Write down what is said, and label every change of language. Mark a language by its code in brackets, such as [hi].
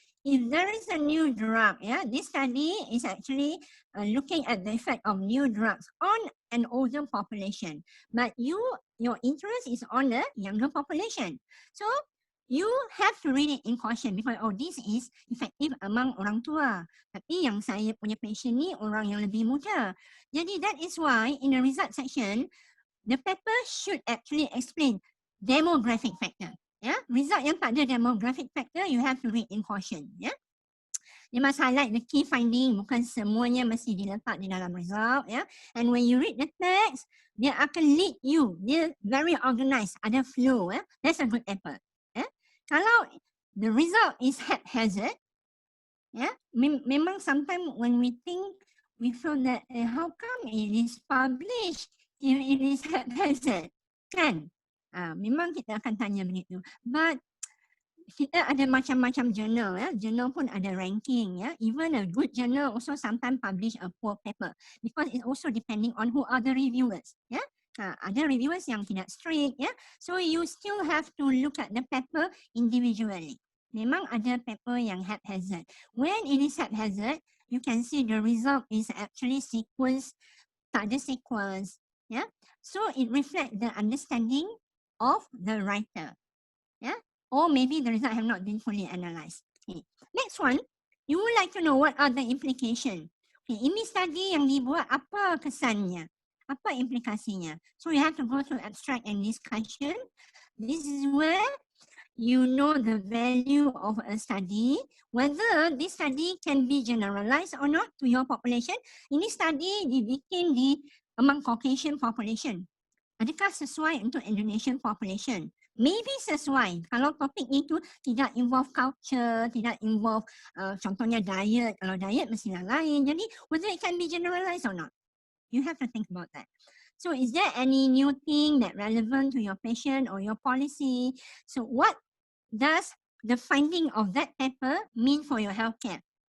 [en] If there is a new drug, yeah, this study is actually looking at the effect of new drugs on an older population. But your interest is on the younger population. So you have to read it in caution because this is effective among orang tua. [ms] Tapi yang saya punya patient ni orang yang lebih muda. [en] Jadi that is why in the result section, the paper should actually explain demographic factor. Yeah, result yang tak ada demographic factor, you have to read in caution. Yeah, you must highlight the key finding. Bukan semuanya mesti diletak di dalam result. Yeah, and when you read the text, dia akan lead you. Dia very organized, ada flow. That's a good paper. Yeah, Kalau the result is haphazard, memang sometimes when we think, we feel that how come it is published if it is haphazard, kan? [ms] Memang kita akan tanya begitu. [en] But kita ada macam-macam journal, journal pun ada ranking, even a good journal also sometimes publish a poor paper because it's also depending on who are the reviewers, ada reviewers yang tidak strict, so you still have to look at the paper individually. Memang ada paper yang haphazard. When it is haphazard, you can see the result is actually sequence, tak ada sequence, so it reflects the understanding of the writer, or maybe the result have not been fully analyzed. Okay. Next one, you would like to know what are the implication. [ms] Okay, ini study yang dibuat, apa kesannya? Apa implikasinya? [en] So you have to go to abstract and discussion. This is where you know the value of a study, whether this study can be generalized or not to your population. Ini study dibikin among Caucasian population. [ms] Adakah sesuai untuk Indonesian population? Maybe sesuai kalau topik itu tidak involve culture, tidak involve contohnya diet. Kalau diet mestilah lain. [en] Jadi whether it can be generalized or not, you have to think about that. So is there any new thing that relevant to your patient or your policy? So what does the finding of that paper mean for your healthcare?